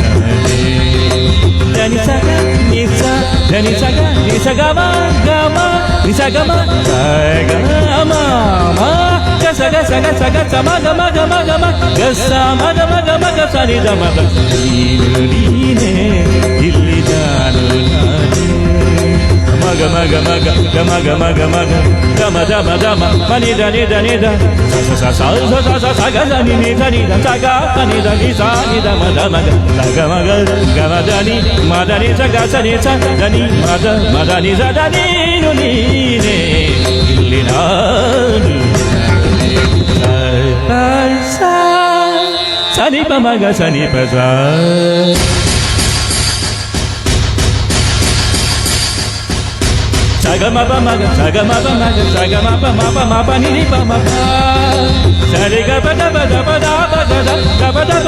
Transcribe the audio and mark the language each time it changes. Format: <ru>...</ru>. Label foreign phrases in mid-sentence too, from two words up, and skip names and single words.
<kn>ಧನಿ ಸಗ ನಿಸ ಧನಿ ಸಗ ನಿಸಗ ಗಮ ನಿಸಗ ಗಮ ಸಗ ಸಗ ಸಗ ಸಮ ಗಮ ಗಮ ಗಮ ಗಸ ಮಗ ಮಗ ಮಗ ಸನಿದ ಮಗ ನೀನು ನೀನೇ ಇಲ್ಲಿ ನಾನು ಮಗ ಮಗ ಮಗ ಗಮ ಗಮ ಗಮ ಗಮ ದಮ ದಮ ಮನಿ ಧನಿ ಧನಿ ಧ ಸ ಸ ಸ ಸ ಸ ಗ ಧನಿ ನಿ ಧನಿ ಧ ಸ ಗ ಧನಿ ಧನಿ ಸ ನಿ ಧ ಮ ಧ ಮಗ ಸ ಗ ಮಗ ಗಮ ಧನಿ ಮ ಧನಿ ಸ ಗ ಸ ನಿ ಸ ಧನಿ ಮ ಧ ಮ ಧನಿ ಸ ಧನಿ ನು ನೀನೇ ಇಲ್ಲಿ ನಾನು ಸನಿ ಪ ಮಗ ಸನಿ ಪ ಸ ಸಗಮ ಪ ಮಗ ಸಗಮ ಪ ಮಗ ಸಗಮ ಪ ಮ ಪ ಮ ಪ ನಿ ನಿ ಪ ಮ ಪ ಸರಿ ಗ ಪ ದ ಪ ದ ಪ ದ ಪ ಗ ದ ಗ ಪ ದ ಪ</kn>